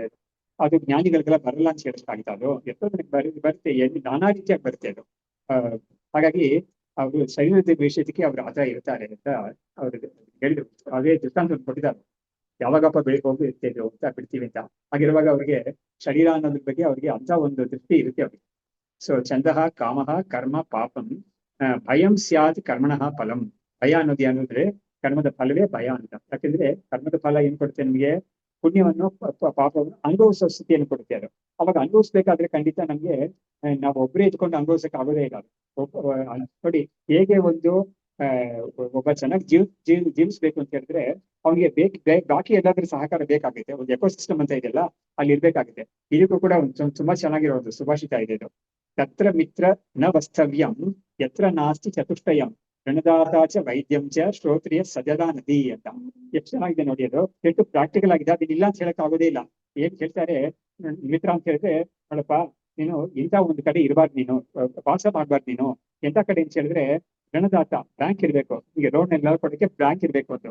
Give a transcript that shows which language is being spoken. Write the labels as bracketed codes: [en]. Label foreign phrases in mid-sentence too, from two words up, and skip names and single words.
[kn] ಅದು ಜ್ಞಾನಿಗಳಿಗೆಲ್ಲ ಬರಲ್ಲ ಅಂತ ಹೇಳಿಸ್ತಾಗಿತ್ತು. ಅದು ಎಷ್ಟೋ ಜನಕ್ಕೆ ಬರುತ್ತೆ, ನಾನಾ ರೀತಿಯಾಗಿ ಬರುತ್ತೆ ಅದು. ಹಾಗಾಗಿ ಅವರು ಶರೀರದ ವಿಷಯಕ್ಕೆ ಅವ್ರು ಆತರ ಇರ್ತಾರೆ ಅಂತ ಅವ್ರು ಹೇಳಿದ್ರು. ಅದೇ ದೃಷ್ಟಾಂತ ಕೊಟ್ಟಿದ್ದಾರೆ, ಯಾವಾಗಪ್ಪ ಬೆಳಿಗ್ಗೆ ಹೋಗಿ ಇರ್ತೇವೆ ಅಂತ ಬಿಡ್ತೀವಿ ಅಂತ. ಹಾಗಿರುವಾಗ ಅವ್ರಿಗೆ ಶರೀರ ಅನ್ನೋದ್ರ ಬಗ್ಗೆ ಅವ್ರಿಗೆ ಅಂತ ಒಂದು ದೃಷ್ಟಿ ಇರುತ್ತೆ ಅವ್ರಿಗೆ. [sa] ಸೊ ಛಂದಃ ಕಾಮಃ ಕರ್ಮ ಪಾಪಂ ಭಯಂ ಸ್ಯಾತ್ ಕರ್ಮಣಃ ಫಲಂ. [kn] ಭಯ ಅನ್ನೋದು ಏನಂದ್ರೆ ಕರ್ಮದ ಫಲವೇ ಭಯ ಅಂತ. ಯಾಕಂದ್ರೆ ಕರ್ಮದ ಫಲ ಏನ್ ಕೊಡುತ್ತೆ ನಿಮ್ಗೆ? ಪುಣ್ಯವನ್ನು ಪಾಪವನ್ನು ಅನುಭವಿಸೋ ಸ್ಥಿತಿಯನ್ನು ಕೊಡುತ್ತೆ ಅದು. ಅವಾಗ ಅನುಭವಿಸ್ಬೇಕಾದ್ರೆ ಖಂಡಿತ ನಮ್ಗೆ ನಾವು ಒಬ್ಬರೇ ಇದ್ಕೊಂಡು ಅನುಭವಿಸಕ್ ಆಗೋದೇ ಇಲ್ಲ. ನೋಡಿ ಹೇಗೆ ಒಂದು ಒಬ್ಬ ಚೆನ್ನಾಗಿ ಜೀವಿಸ್ಬೇಕು ಅಂತ ಹೇಳಿದ್ರೆ ಅವ್ನಿಗೆ ಬಾಕಿ ಎಲ್ಲಾದ್ರೂ ಸಹಕಾರ ಬೇಕಾಗುತ್ತೆ. ಒಂದು ಎಕೋಸಿಸ್ಟಮ್ ಅಂತ ಇದೆಯಲ್ಲ, ಅಲ್ಲಿ ಇರ್ಬೇಕಾಗುತ್ತೆ. ಇದಕ್ಕೂ ಕೂಡ ಒಂದು ತುಂಬಾ ಚೆನ್ನಾಗಿರೋ ಒಂದು ಸುಭಾಷಿತ ಇದೆ ಇದು. [sa] ತತ್ರ ಮಿತ್ರ ನ ವಸ್ತವ್ಯಂ ಯತ್ರ ನಾಸ್ತಿ ಚತುಷ್ಟಯಂ ರಣದಾತಾಚ ವೈದ್ಯಂ ಚ ಶ್ರೋತ್ರಿಯ ಸಜದಾ ನದಿ ಅಂತ. [kn] ಎಷ್ಟು ಚೆನ್ನಾಗಿದೆ ನೋಡಿ ಅದು. ಎಷ್ಟು ಪ್ರಾಕ್ಟಿಕಲ್ ಆಗಿದೆ. ಅದನ್ನ ಇಲ್ಲ ಅಂತ ಹೇಳಕ್ ಆಗೋದೇ ಇಲ್ಲ. ಏನ್ ಹೇಳ್ತಾರೆ ಮಿತ್ರ ಅಂತ ಹೇಳಿದ್ರೆ, ನೋಡಪ್ಪ ನೀನು ಇಂಥ ಒಂದು ಕಡೆ ಇರಬಾರ್ದು, ನೀನು ವಾಸ ಮಾಡ್ಬಾರ್ದು. ನೀನು ಎಂತ ಕಡೆ ಅಂತ ಹೇಳಿದ್ರೆ ರಣದಾತ ಬ್ಯಾಂಕ್ ಇರ್ಬೇಕು, ಈಗ ರೋಡ್ ನೆಲ್ಲ ಕೊಡಕ್ಕೆ ಬ್ಯಾಂಕ್ ಇರ್ಬೇಕು ಅಂತ.